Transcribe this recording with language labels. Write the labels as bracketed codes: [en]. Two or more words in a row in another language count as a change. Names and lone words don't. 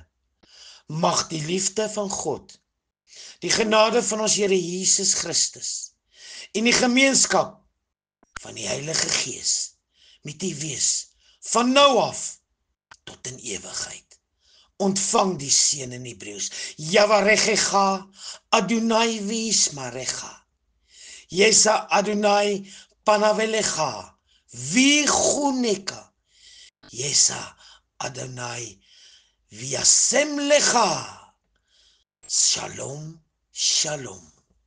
[af] Mag die liefde van God, die genade van ons Here Jesus Christus en die gemeenskap van die Heilige Gees met u wees van nou af tot in ewigheid. Ontvang die seën in Hebreëus. [he] יברכך יהוה וישמרך. ישא יהוה פניו אליך ויחנך. ישא יהוה וישם לך. שלום, שלום.